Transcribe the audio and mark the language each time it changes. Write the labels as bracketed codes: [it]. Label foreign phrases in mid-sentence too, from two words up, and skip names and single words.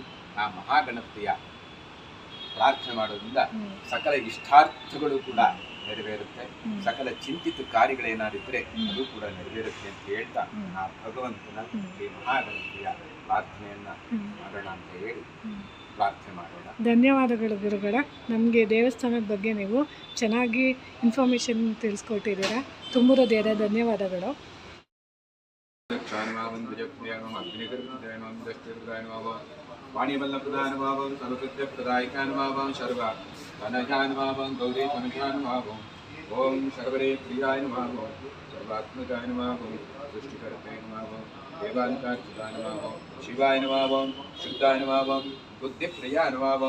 [kn] ಆ ಮಹಾಗಣಪತಿಯ ಪ್ರಾರ್ಥನೆ ಮಾಡೋದ್ರಿಂದ ಸಕಲ ಇಷ್ಟಾರ್ಥಗಳು ಕೂಡ ನೆರವೇರುತ್ತೆ, ಸಕಲ ಚಿಂತಿತ ಕಾರ್ಯಗಳೇನಾದಿದ್ರೆ ಅದು ಕೂಡ ನೆರವೇರುತ್ತೆ ಅಂತ ಹೇಳ್ತಾ ಆ ಭಗವಂತನ ಈ ಮಹಾಗಣಪತಿಯ ಪ್ರಾರ್ಥನೆಯನ್ನ ಮಾಡೋಣ ಅಂತ ಹೇಳಿ ಪ್ರಾರ್ಥನೆ ಮಾಡೋಣ. ಧನ್ಯವಾದಗಳು ಗುರುಗಳ. ನಮಗೆ ದೇವಸ್ಥಾನದ ಬಗ್ಗೆ ನೀವು ಚೆನ್ನಾಗಿ ಇನ್ಫಾರ್ಮೇಶನ್ ತಿಳಿಸ್ಕೊಟ್ಟಿದ್ದೀರಾ. ತುಂಬ ಹೃದಯದ ಧನ್ಯವಾದಗಳು. [sa] ವಾಣಿವಲ್ಲಪ್ರಧಾನುಭಾವಂ ಸರ್ವಸತ್ಯ ಪ್ರದಾಯಕಾನುಭಾವಂ ಸರ್ವ ಧನಜಾನುಭಾವಂ ಗೌರಿ ತನುಜಾನುಭಾವಂ ಓಂ ಸರ್ವರೇ ಪ್ರಿಯಾನುಭಾವಂ ಸರ್ವಾತ್ಮಜಾನುಭಾವಂ ಸೃಷ್ಟಿಕರ್ತೇನುಭಾವಂ ದೇವಾಂತಾರ್ಚಿತಾನುಭಾವಂ ಶಿವಾಯನುಭಾವಂ ಶುದ್ಧಾನುಭಾವಂ ಬುದ್ಧಿಪ್ರಿಯಾನುಭಾವಂ